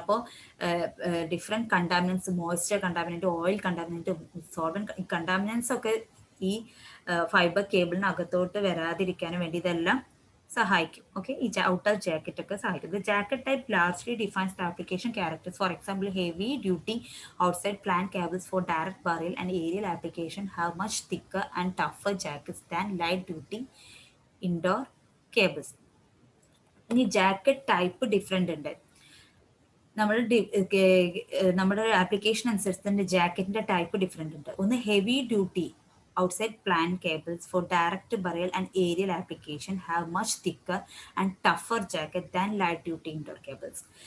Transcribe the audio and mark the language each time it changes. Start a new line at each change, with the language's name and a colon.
Malayalam: അപ്പോൾ different contaminants, moisture കണ്ടാമിനൻറ്റ്, oil കണ്ടാമിനൻറ്റ്, solvent contaminants ഒക്കെ ഈ ഫൈബർ കേബിളിനകത്തോട്ട് വരാതിരിക്കാനും വേണ്ടി ഇതെല്ലാം സഹായിക്കും. ഓക്കെ, ഈ ഔട്ടർ ജാക്കറ്റ് ഒക്കെ സഹായിക്കും.
English: The jacket type largely defines the application characters. For example, heavy duty outside plant cables for direct burial and aerial application have much thicker and tougher jackets than light duty indoor cables.
Malayalam: ഇനി jacket type different ഉണ്ട്. നമ്മൾ നമ്മുടെ application അനുസരിച്ച് തന്നെ ജാക്കറ്റിന്റെ type different ഉണ്ട്. ഒന്ന്
English: Heavy duty outside plant cables for direct burial and aerial application have much thicker and tougher jacket than light duty indoor cables.